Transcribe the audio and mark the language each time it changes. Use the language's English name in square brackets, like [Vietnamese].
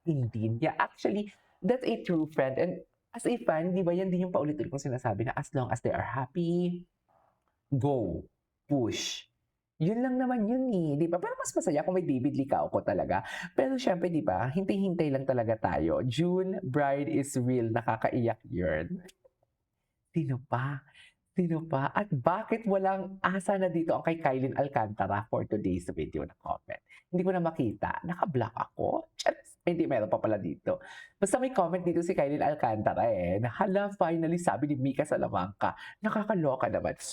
[English] Indeed, yeah, actually, that's a true friend and as a fan, [Filipino] 'di ba yan din yung paulit-ulit kong sinasabi na [English] as long as they are happy, go, push. [Filipino] Yun lang naman yun, 'di ba? Pero mas masaya kung may David Licauco talaga. Pero siyempre 'di ba, hintay-hintay lang talaga tayo. June, Bride is real, nakakaiyak yun. Sino pa? Sino pa? At bakit walang asa na dito ang kay Kylin Alcantara for today's video na comment? Hindi ko na makita. Naka-block ako? Charis! Hindi, meron pa pala dito. Basta may comment dito si Kylin Alcantara na hala, finally, sabi ni Mika Salamanca. Nakakaloka naman.